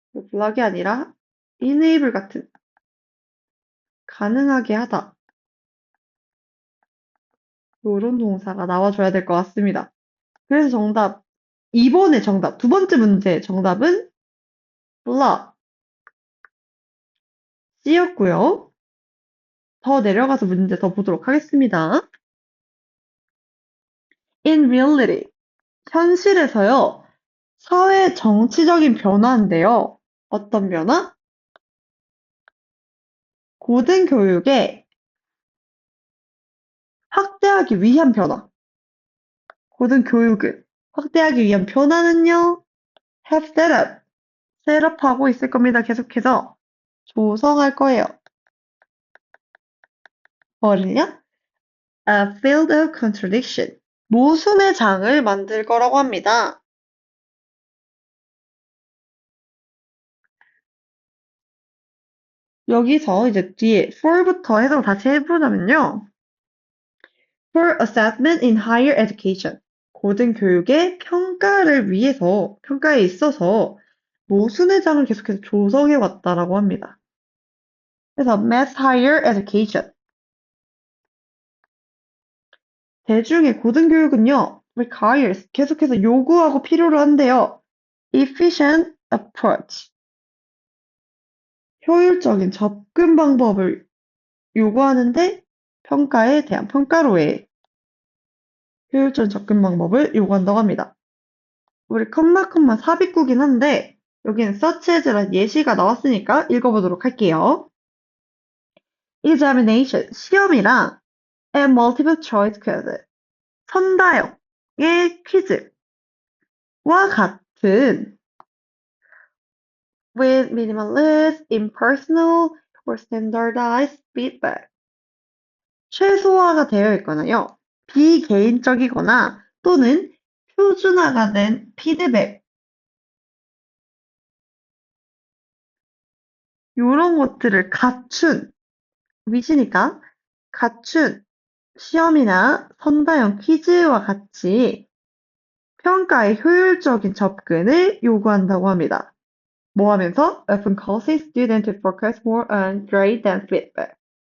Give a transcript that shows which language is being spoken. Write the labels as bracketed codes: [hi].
[ko] 블락이 아니라 enable 같은 가능하게 하다 이런 동사가 나와줘야 될 것 같습니다. 그래서 정답 2번의 정답 두 번째 문제 정답은 block C였고요. 더 내려가서 문제 더 보도록 하겠습니다. [en] In reality [ko] 현실에서요 사회 정치적인 변화인데요. 어떤 변화? 고등교육에 확대하기 위한 변화. 고등교육을 확대하기 위한 변화는요. [en] have set up. [ko] 셋업하고 있을 겁니다. 계속해서 조성할 거예요. 뭐를요? [en] A field of contradiction. [ko] 모순의 장을 만들 거라고 합니다. 여기서 이제 뒤에 for부터 해석 다시 해보자면요. [en] For assessment in higher education. [ko] 고등교육의 평가를 위해서, 평가에 있어서 모순의 장을 계속해서 조성해 왔다라고 합니다. [en] 그래서 mass higher education. [ko] 대중의 고등교육은요, requires 계속해서 요구하고 필요로 한대요. [en] efficient approach. [ko] 효율적인 접근 방법을 요구하는데 평가에 대한 평가로의 효율적인 접근 방법을 요구한다고 합니다. 우리 컴마 삽입구긴 한데 여기는 such as란 예시가 나왔으니까 읽어보도록 할게요. [en] examination, [ko] 시험이랑 [en] and multiple choice quiz, [ko] 선다형의 퀴즈와 같은 [en] with minimalist, impersonal, or standardized feedback. [ko] 최소화가 되어 있거나요. 비개인적이거나 또는 표준화가 된 피드백. 요런 것들을 갖춘, 위시니까 갖춘 시험이나 선다형 퀴즈와 같이 평가의 효율적인 접근을 요구한다고 합니다. 뭐 하면서? [en] Often causing students to focus more on grade than feedback.